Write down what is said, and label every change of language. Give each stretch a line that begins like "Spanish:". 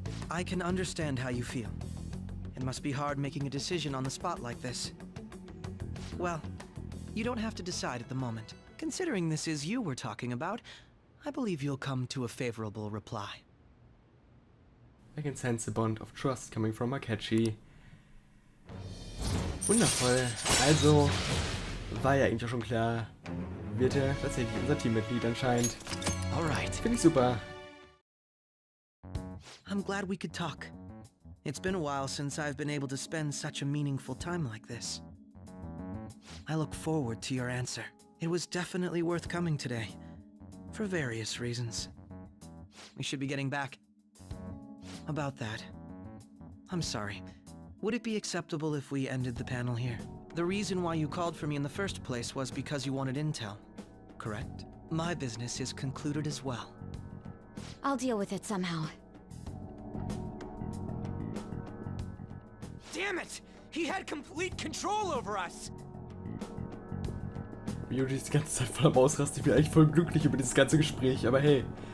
English: I can understand how you feel. It must be hard making a decision on the spot like this. Well, you don't have to decide at the moment. Considering this is you we're talking about, I believe you'll come to a favorable reply. I can sense a bond of trust coming from Akechi.
German: Wundervoll. Also, war ja eigentlich schon klar, wird er tatsächlich unser Teammitglied anscheinend.
English: Alright.
German: Finde ich super.
English: I'm glad we could talk. It's been a while since I've been able to spend such a meaningful time like this. I look forward to your answer. It was definitely worth coming today, for various reasons. We should be getting back. About that, I'm sorry. Would it be acceptable if we ended the panel here? The reason why you called for me in the first place was because you wanted intel, correct? My business is concluded as well. I'll deal with it somehow. Damn it! He had complete control over us!
German: Yuji ist die ganze Zeit voll am Ausrasten. Ich bin eigentlich voll glücklich über dieses ganze Gespräch, aber hey.